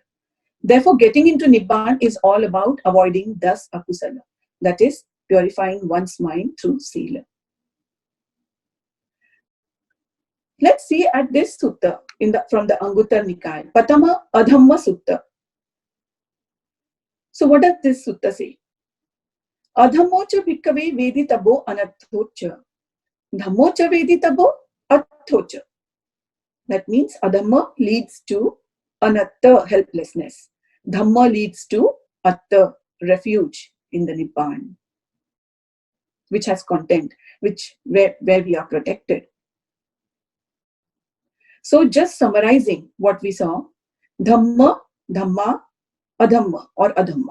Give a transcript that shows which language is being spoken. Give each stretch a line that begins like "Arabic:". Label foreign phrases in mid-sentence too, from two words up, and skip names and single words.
English: Therefore, getting into Nibbana is all about avoiding
Pali: dasa akusala,
English: that is, purifying one's mind through sila. Let's see at this sutta from the Anguttara Nikaya, Patama Adhamma Sutta. So what does this sutta say?
Pali: Adhammocha bhikkave veditabo anathocha. Dhammocha veditabo athocha.
English: That means Adhamma leads to anatta, helplessness. Dhamma leads to atta, refuge in the Nibbana, which has content, where we are protected. So just summarizing what we saw, Dhamma, Dhamma, Adhamma or Adhamma.